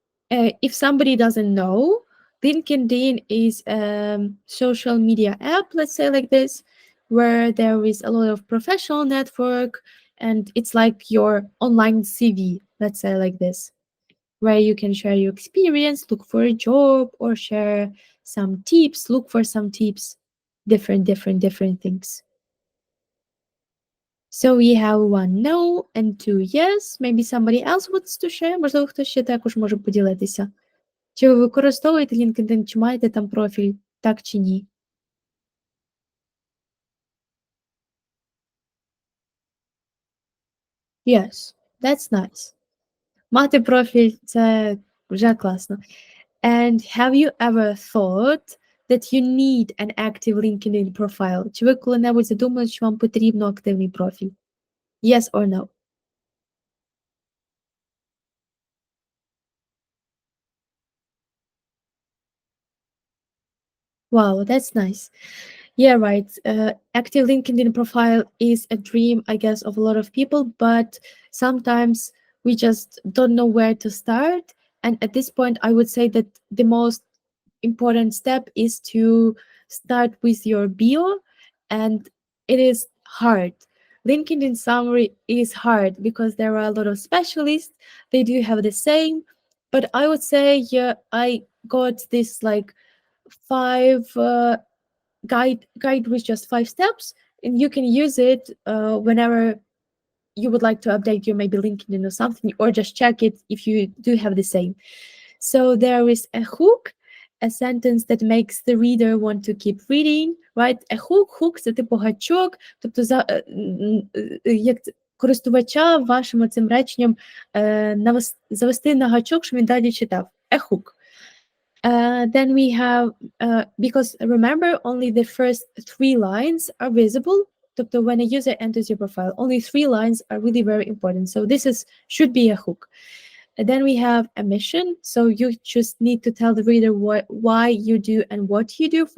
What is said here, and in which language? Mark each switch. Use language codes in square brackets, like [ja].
[en] If somebody doesn't know, LinkedIn is a social media app, let's say like this, where there is a lot of professional network and it's like your online CV, let's say like this, where you can share your experience, look for a job, or share some tips, look for some tips, different things. So we have one no and two yes. Maybe somebody else wants to share. [uk] Можливо, хтось ще також може поділитися. Чи ви використовуєте LinkedIn, чи маєте там профіль, так чи ні? [en] Yes, that's nice. [uk] Мати профіль – це вже класно. [en] And have you ever thought that you need an active LinkedIn profile? [uk] Чи ви коли-небудь задумали, що вам потрібно активний профіль? [en] Yes or no? Wow, that's nice. Yeah, right. Active LinkedIn profile is a dream, I guess, of a lot of people, but sometimes we just don't know where to start. And at this point, I would say that the most important step is to start with your bio, and it is hard. LinkedIn summary is hard because there are a lot of specialists, they do have the same, but I would say, yeah, I got this like five guide with just 5 steps, and you can use it whenever you would like to update your maybe LinkedIn or something, or just check it if you do have the same. So there is a hook, a sentence that makes the reader want to keep reading, right? [uk] A hook – це типу гачок, тобто як користувача вашим цим реченням завести на гачок, щоб він далі читав. [en] A hook. Then we have, because remember, only the first 3 lines are visible. Тобто when a user enters your profile, only 3 lines are really very important. So this should be a hook. And then we have a mission. So you just need to tell the reader why you do and what you do.